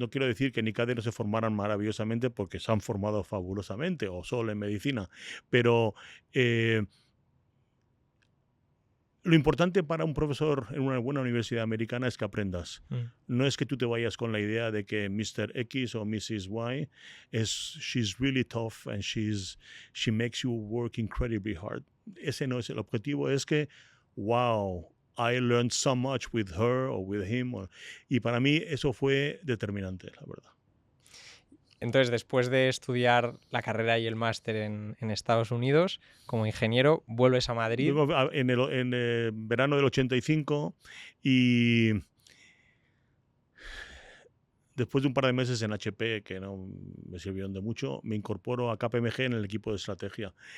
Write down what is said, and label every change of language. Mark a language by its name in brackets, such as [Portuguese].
[Spanish] No quiero decir que en ICADE no se formaran maravillosamente porque se han formado fabulosamente, o Sol en medicina, pero lo importante para un profesor en una buena universidad americana es que aprendas. No es que tú te vayas con la idea de que Mr. X o Mrs. [English] Y she's really tough and she makes you work incredibly hard. [Spanish] Ese no es el objetivo. Es que, [English] wow, I learned so much with her or with him. [Spanish] Y para mí eso fue determinante, la verdad. Entonces, después de estudiar la carrera y el máster en Estados Unidos, como ingeniero, vuelves a Madrid. Luego, en el verano del 85 y después de un par de meses en HP, que no me sirvieron de mucho, me incorporo a KPMG en el equipo de estrategia.